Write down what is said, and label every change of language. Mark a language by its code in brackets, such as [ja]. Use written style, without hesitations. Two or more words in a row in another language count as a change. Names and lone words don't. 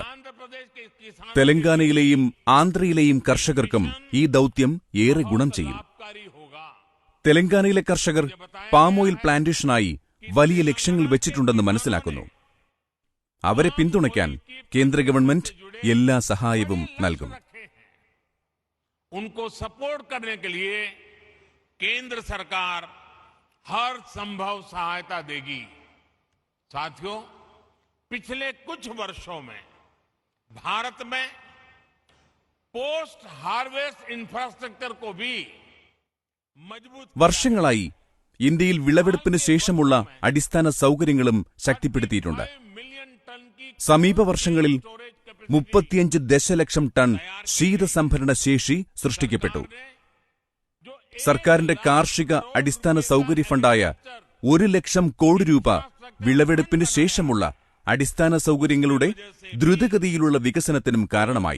[ml] തെലങ്കാനയിലെയും ആന്ധ്രയിലെയും കർഷകർക്കും ഈ ദൌത്യം ഏറെ ഗുണം ചെയ്യും. തെലങ്കാനയിലെ കർഷകർ [en] palm oil [ml] പ്ലാന്റേഷനായി വലിയ ലക്ഷ്യങ്ങൾ വെച്ചിട്ടുണ്ടെന്ന് മനസ്സിലാക്കുന്നു. അവരെ പിന്തുണയ്ക്കാൻ കേന്ദ്ര ഗവൺമെന്റ് എല്ലാ സഹായവും നൽകും. [hi] उनको सपोर्ट करने के लिए केंद्र सरकार हर संभव सहायता देगी. साथियों, पिछले कुछ वर्षों में भारत में [en] post harvest infrastructure [hi] को भी मजबूत [ml] വർഷങ്ങളായി ഇന്ത്യയിൽ വിളവെടുപ്പിന് ശേഷമുള്ള അടിസ്ഥാന സൗകര്യങ്ങളും ശക്തിപ്പെടുത്തിയിട്ടുണ്ട്. സമീപ വർഷങ്ങളിൽ 35 ദശലക്ഷം ടൺ ശീതസംഭരണ ശേഷി സൃഷ്ടിക്കപ്പെട്ടു. സർക്കാരിന്റെ കാർഷിക അടിസ്ഥാന സൗകര്യ ഫണ്ടായ 1 ലക്ഷം കോടി രൂപ വിളവെടുപ്പിന് ശേഷമുള്ള അടിസ്ഥാന സൗകര്യങ്ങളുടെ ദ്രുതഗതിയിലുള്ള വികസനത്തിനും കാരണമായി.